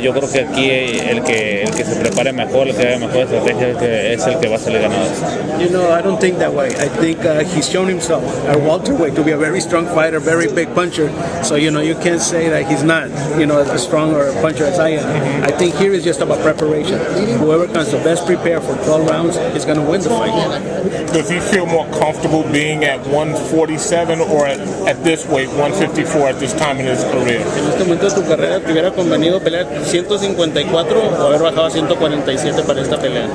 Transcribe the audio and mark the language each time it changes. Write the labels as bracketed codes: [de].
[es] Yo creo que aquí el que se prepare mejor, el que haga mejor estrategia es el que va a salir ganador. [en] I don't think that way. I think he's shown himself at welterweight to be a very strong fighter, very big puncher. So you can't say that he's not as strong or a puncher as I am. I think here is just about preparation. Whoever comes the best prepared for 12 rounds is going to win the fight. Does he feel more comfortable being at 147 or at this weight, 154 at this time in his career? [es] En este momento de tu carrera, ¿te hubiera convenido pelear 154 o haber bajado a 147 para esta pelea?